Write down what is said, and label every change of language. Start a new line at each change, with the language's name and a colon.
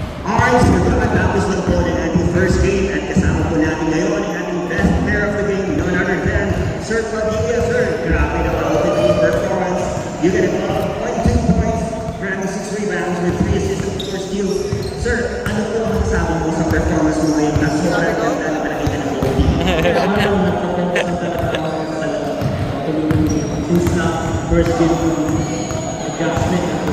Filipino: Alright, so nakatapos na po ng ating first game at kasama po natin ngayon ang ating
English: best player of the game,
Filipino: none other than Sir Padilla.
English: Sir,
Filipino: grabe na
English: the team performance. You get a 22 points, grabbing 6 rebounds with 3 assists and 4 steals.
Filipino: Sir, ano po ang kasama mo sa performance mo ngayon na sobrang ganda na nakita ng team?
English: Since first game adjustment.